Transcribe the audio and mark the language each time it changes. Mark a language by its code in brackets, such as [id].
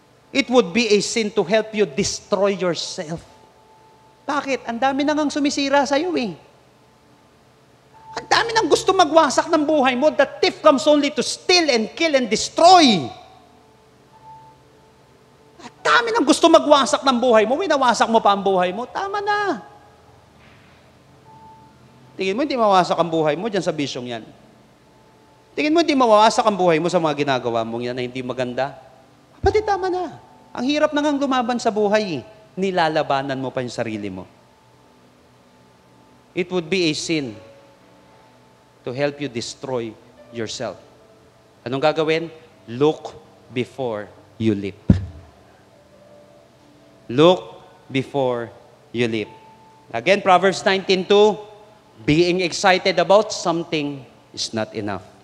[en] It would be a sin to help you destroy yourself. [tl] Bakit? Ang dami nang sumisira sa'yo eh. Ang dami nang gusto magwasak ng buhay mo. [en] The thief comes only to steal and kill and destroy. [tl] Ang dami nang gusto magwasak ng buhay mo. Winawasak mo pa ang buhay mo. Tama na. Tingin mo, hindi mawasak ang buhay mo dyan sa bisyong yan. Tingin mo, hindi mawawasak ang buhay mo sa mga ginagawa mong yan na hindi maganda. Kapatid, tama na. Ang hirap na ngang lumaban sa buhay. Nilalabanan mo pa yung sarili mo. [en] It would be a sin to help you destroy yourself. [tl] Anong gagawin? [en] Look before you leap. Look before you leap. Again, Proverbs 19:2, being excited about something is not enough.